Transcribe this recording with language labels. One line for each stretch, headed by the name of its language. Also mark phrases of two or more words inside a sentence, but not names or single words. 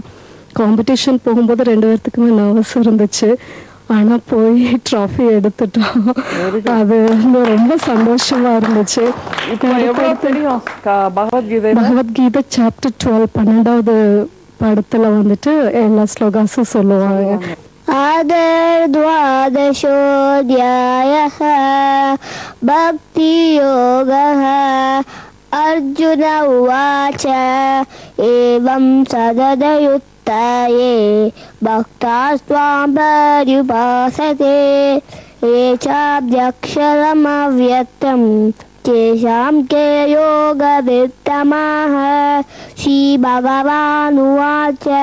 Tamil: காம்படிஷன் போகும்போது 2 பேர்த்துக்குமே நர்வஸ் இருந்துச்சு. ஆனா போய் ட்ராஃபி எடுத்துட்டோம். அது ரொம்ப சந்தோஷமா இருந்துச்சு. பகவத்கீதை சாப்டர் 12 12வது படத்துல வந்துட்டு எல்லா ஸ்லோகாஸும் சொல்லுவாங்க.
Sanskrit: द्वादशोऽध्यायः भक्तियोगः अर्जुन उवाच एवं सददयुत्तये भक्तास्त्वां पर्युपासते ये चाभ्यक्षरमव्यक्तं तेषां के योगवित्तमः श्रीभगवानुवाच